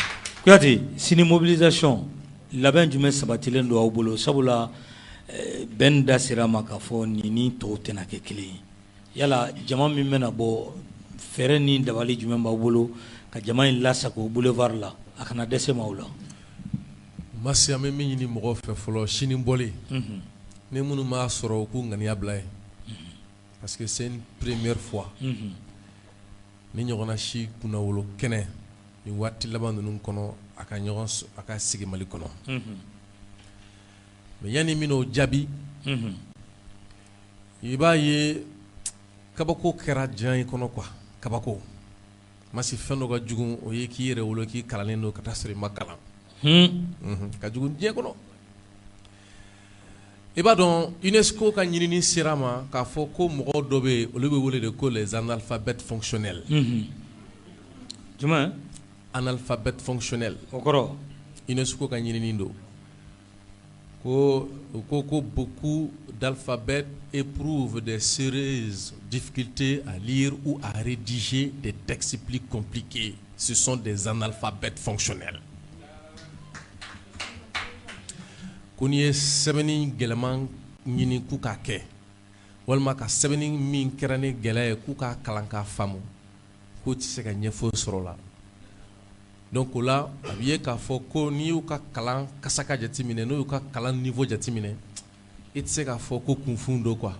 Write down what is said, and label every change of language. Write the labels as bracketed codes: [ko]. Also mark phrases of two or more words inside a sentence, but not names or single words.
[bm] Kuyate sini mobilisation labɛn jumɛn sabatilen don aw bolo sabula Ben da sera ma k'a fɔ nin ni tɔw tɛna kɛ kelen ye yala jama min bɛna bɔ fɛɛrɛ ni dabali jumɛn b'aw bolo ka jama in lasago boulevard la a kana dɛsɛ maaw la. Masi an bɛ min ɲini mɔgɔw fɛ fɔlɔ sini bɔli. Ni minnu m'a sɔrɔ u k'u ŋaniya bila ye. [fr] Parce que c'est une première fois. [bm] Ni ɲɔgɔnna si kunna wolo kɛnɛ ni waati laban ninnu kɔnɔ a ka sigi Mali kɔnɔ. Mais yanni min n'o jaabi. I b'a ye kabako kɛra diɲɛ in kɔnɔ quoi kabako. Masi fɛn dɔ ka jugu o ye k'i yɛrɛ wolo k'i kalannen don ka taa sɔrɔ i ma kalan. Ka jugu diɲɛ kɔnɔ. I b'a dɔn UNESCO ka ɲinini sera ma k'a fɔ ko mɔgɔw dɔ bɛ yen olu bɛ wele de ko [fr] les analphabètes fonctionnels. [bm] Jumɛn? [fr] Analphabètes fonctionnels. [bm] O kɔrɔ? UNESCO ka ɲinini don. [fr] Ko beaucoup d'alphabets éprouvent des sérieuses difficultés à lire ou à rédiger des textes plus compliqués. Ce sont des analphabètes fonctionnels. [bm] Ko n'i ye sɛbɛnni gɛlɛman ɲini k'u k'a kɛ walima ka sɛbɛnni min kɛra ni gɛlɛya ye k'u k'a kalan k'a faamu k'u tɛ se ka ɲɛfɔ sɔrɔ o la. Donc o la a bɛ ye k'a fɔ ko n'i y'u ka kalan kasaka jateminɛ n'u y'u ka kalan niveau jateminɛ [fr] i tɛ [bm] se k'a fɔ ko kunfun don quoi.